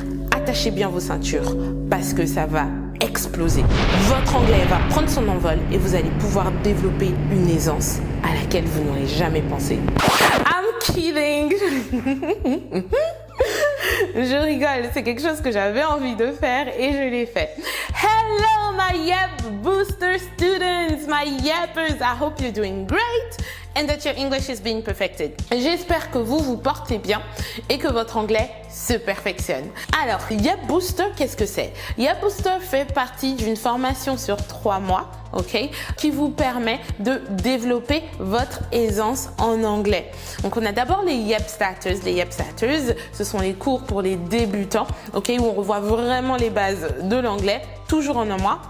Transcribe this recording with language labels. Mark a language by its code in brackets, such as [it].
[fr] Attachez bien vos ceintures parce que ça va exploser. Votre anglais va prendre son envol et vous allez pouvoir développer une aisance à laquelle vous n'aurez jamais pensé. [en] I'm kidding. [fr] Je rigole, c'est quelque chose que j'avais envie de faire et je l'ai fait. [en] Hello my Yep Booster students, my Yeppers, I hope you're doing great and that your English is being perfected. [fr] J'espère que vous vous portez bien et que votre anglais se perfectionne. Alors, Yep Booster, qu'est-ce que c'est? Yep Booster fait partie d'une formation sur 3 mois, ok, qui vous permet de développer votre aisance en anglais. Donc, on a d'abord les Yep Starters. Les Yep Starters, ce sont les cours pour les débutants, ok, où on revoit vraiment les bases de l'anglais, toujours en un mois.